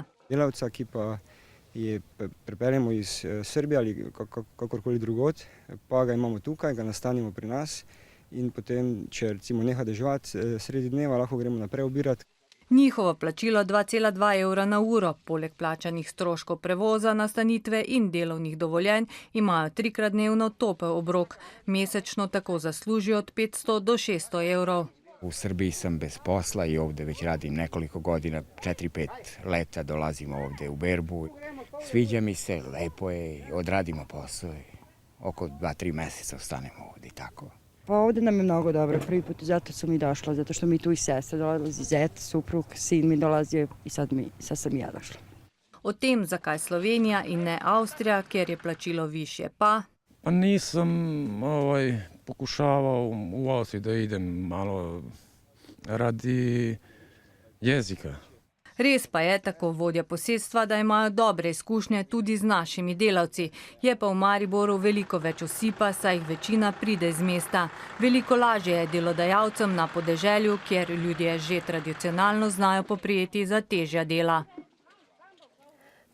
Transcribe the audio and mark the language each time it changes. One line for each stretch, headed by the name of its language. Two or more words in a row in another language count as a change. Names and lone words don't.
Slovenian: Delavca, ki pa je pripeljemo iz Srbije ali kakorkoli drugod, pa ga imamo tukaj, ga nastanimo pri nas in potem, če recimo neha deževati sredi dneva, lahko gremo naprej obirati. Njihovo plačilo 2,2 evra na uro, poleg plačanih stroškov prevoza, nastanitve in delovnih dovoljenj, imajo 3-krat dnevno topel obrok. Mesečno tako zaslužijo od 500 do 600 evrov.
Serbian: U Srbiji sam bez posla i ovdje već radim nekoliko godina, 4-5 leta dolazim ovdje u berbu. Sviđa mi se, lepo je, odradimo posao i oko 2-3 mjeseca ostanemo ovdje i tako. Pa ovdje nam je mnogo dobro, prvi put zato sam i došla, zato što mi tu i sestra dolazi, zet, suprug, sin mi dolazio i sad sam i ja došla.
Slovenian: O tem, zakaj Slovenija in ne Avstrija, kjer je plačilo višje, pa...
Serbian: Pa nisam pokušavao u Austriji da idem malo radi jezika.
Slovenian: Res pa je, tako vodja posestva, da imajo dobre izkušnje tudi z našimi delavci. Je pa v Mariboru veliko več osipa, saj jih večina pride iz mesta. Veliko lažje je delodajalcem na podeželju, kjer ljudje že tradicionalno znajo poprijeti za težja dela.